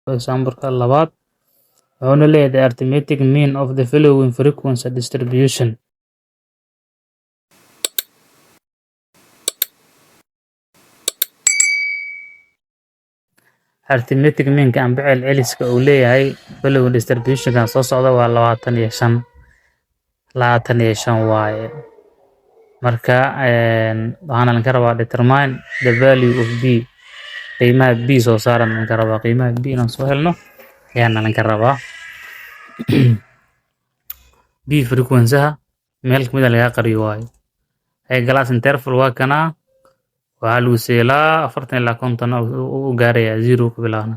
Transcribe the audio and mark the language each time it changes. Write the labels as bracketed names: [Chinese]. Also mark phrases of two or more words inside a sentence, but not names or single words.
[Somali] example-ka labaad wuxuuna leeyahay [English] the arithmetic mean of the following frequency distribution. Arithmetic mean-ka [Somali] amba celceliska uu leeyahay [English] following distribution-kan [Somali] soo socda waa 25. 25 waaye. Marka waxaana laga rabaa [English] determine the value of b. [Somali] qiimaha b soo saaran laga rabaa qiimaha b inaan soo helno ayaana laga rabaa. b frequency-ha meel kamid ah laga qariyo waayo. [English] Glass interval [Somali] waa kana waxaa lagu seelaa 40 ilaa 50 u gaaraya 0 ku bilaabna.